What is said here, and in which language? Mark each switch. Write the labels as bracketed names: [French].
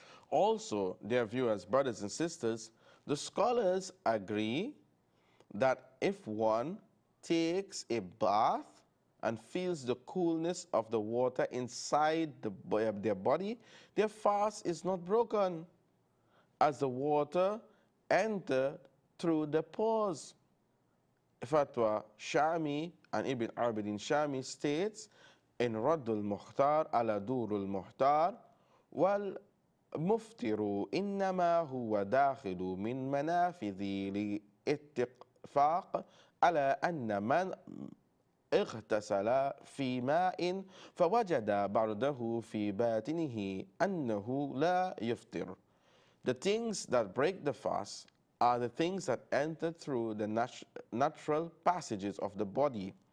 [English] Also, dear viewers, brothers and sisters, the scholars agree that if one takes a bath and feels the coolness of the water inside their body, their fast is not broken, as the water entered through the pores. Fatwa Shami and Ibn Abidin Shami states in Raddul Mukhtar ala Durul Muhtar, [Arabic] wal مفطر إنما هو داخل من منافذ لاتفاق على أن من اغتسل في ماء فوجد برده في باطنه أنه لا يفطر. [English] The things that break the fast are the things that enter through the natural passages of the body.